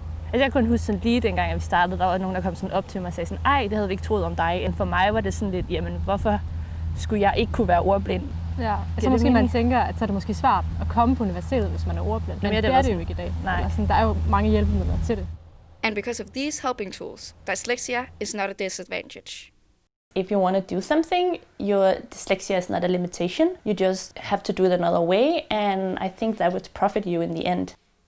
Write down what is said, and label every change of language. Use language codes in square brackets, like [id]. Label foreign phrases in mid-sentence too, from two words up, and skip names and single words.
[da] Altså, jeg kunne huske sådan lige dengang, at vi startede, der var nogen, der kom sådan op til mig og sagde sådan, ej, det havde vi ikke troet om dig. Og for mig var det sådan lidt, jamen, hvorfor skulle jeg ikke kunne være ordblind? Ja, altså måske man tænker, at så er det måske svært at komme på universitetet, hvis man er ordblind. Men det er det jo ikke i dag. Nej. Sådan, der er jo mange hjælpemidler til det. [en] And because of these helping tools, dyslexia is not a disadvantage. If you want to do something, your dyslexia is not a limitation. You just have to do it another way, and I think that would profit you in the end.